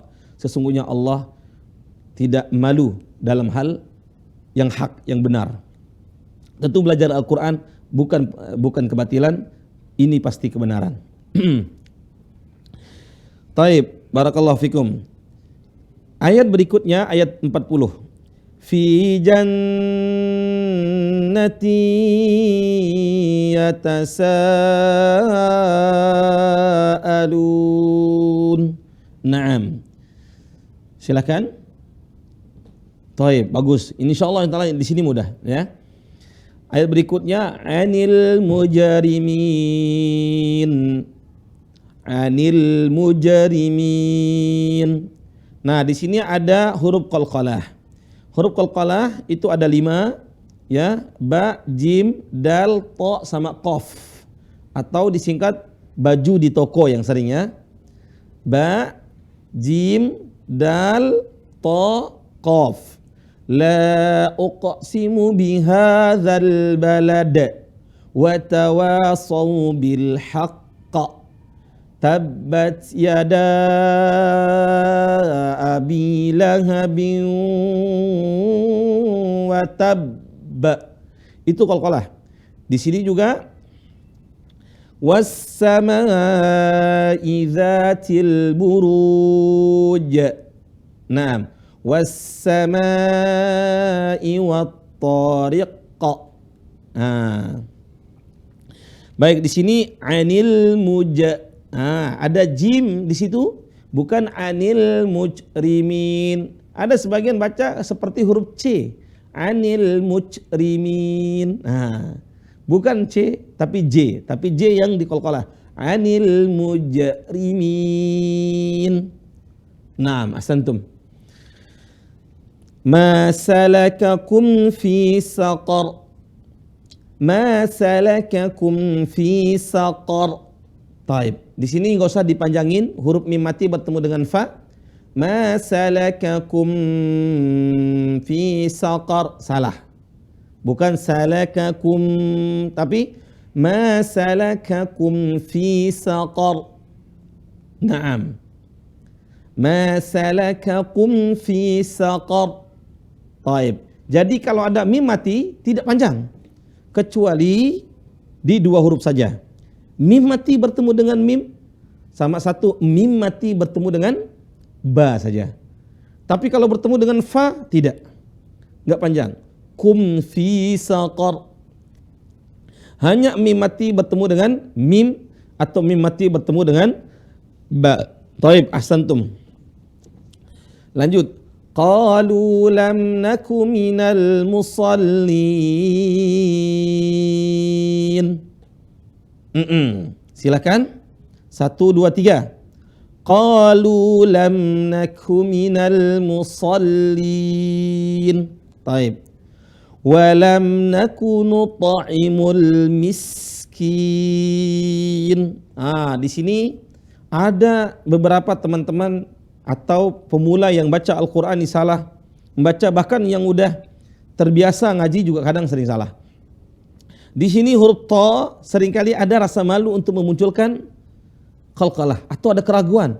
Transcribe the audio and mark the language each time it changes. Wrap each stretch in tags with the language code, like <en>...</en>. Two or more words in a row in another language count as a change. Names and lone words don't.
<id>Sesungguhnya Allah tidak malu dalam hal yang hak, yang benar. Tentu belajar Al-Qur'an bukan kebatilan, ini pasti kebenaran.</id> <ar>طيب، بارك الله فيكم.</ar> <id>Ayat berikutnya ayat 40.</id> <ar>في جنات يتساءلون. Naam.</ar> <id>Silakan. Taib, bagus.</id> <ar>إن شاء الله تعالى</ar> <id>di sini mudah ya. Ayat berikutnya</id> <ar>عن المجرمين. عن المجرمين.</ar> <id>Nah, di sini ada huruf qalqalah. Huruf qalqalah itu ada 5 ya, ba, jim, dal, ta sama qaf. Atau disingkat baju di toko yang sering ya.</id> <ar>با، جيم، دال، تا، قاف. لا أقسم بهذا البلد وتواصوا بالحق. تبت يدا أبي لهب وتب.</ar> <id>Itu qalqalah. Di sini juga</id> <ar>والسماء ذات البروج. Naam. والسماء والطارق.</ar> <id>Baik, di sini anil ada jim di situ, bukan</id> <ar>عن المجرمين.</ar> <id>Ada sebagian baca seperti huruf C,</id> <ar>عن المجرمين.</ar> <id>Bukan C tapi J, tapi J yang diqalqalah.</id> <ar>عن المجرمين. نعم، أحسنتم. ما سلككم في سقر. ما سلككم في سقر. Taib.</ar> <id>Di sini enggak usah dipanjangin, huruf mim mati bertemu dengan fa.</id> <ar>ما سلككم في سقر.</ar> <id>Salah. Bukan salakakum, tapi</id> <ar>ما سلككم في سقر. نعم. ما سلككم في سقر. Taib.</ar> <id>Jadi kalau ada mim mati tidak panjang, kecuali di 2 huruf saja. Mim mati bertemu dengan mim, sama satu mim mati bertemu dengan ba saja. Tapi kalau bertemu dengan fa tidak, enggak panjang.</id> <ar>كم في سقر.</ar> <id>Hanya mim mati bertemu dengan mim atau mim mati bertemu dengan ba.</id> <ar>طيب، أحسنتم. Lanjut. قالوا لم نك من المصلين.</ar> <id>Silakan. 1, 2, 3.</id> <ar>قالوا لم نك من المصلين. طيب. ولم نك نطعم المسكين.</ar> <id>Di sini ada beberapa teman-teman atau pemula yang baca Al-Quran ini salah membaca, bahkan yang udah terbiasa ngaji juga kadang sering salah. Di sini huruf ta seringkali ada rasa malu untuk memunculkan qalqalah atau ada keraguan.</id>